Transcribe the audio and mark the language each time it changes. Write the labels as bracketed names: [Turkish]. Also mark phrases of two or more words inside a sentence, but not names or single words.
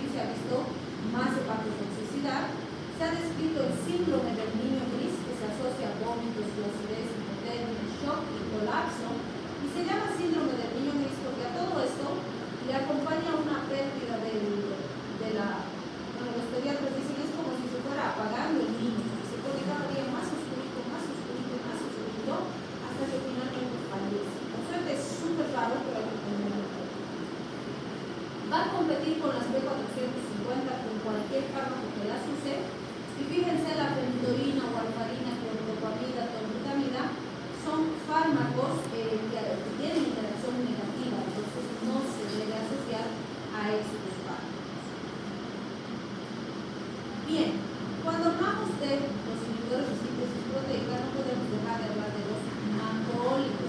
[Spanish] Se ha visto más hepatotoxicidad, se ha descrito el síndrome del niño gris que se asocia a vómitos, flacidez, hipotermia, shock y colapso, y se llama síndrome del niño gris porque a todo esto le acompaña una pérdida bueno, los pediatras dicen es como si se fuera apagando el niño, se pone cada día más oscurito, hasta que finalmente fallece. Por suerte es súper raro, pero hay que tenerlo en cuenta. Va a competir con las B450 con cualquier fármaco que las use, y fíjense la fenitoína, warfarina, clorpromida, tolbutamida, son fármacos que tienen interacción negativa, entonces no se debe asociar a estos fármacos. Bien, cuando hablamos de los inhibidores de síntesis proteica, no podemos dejar de hablar de los macrolíticos.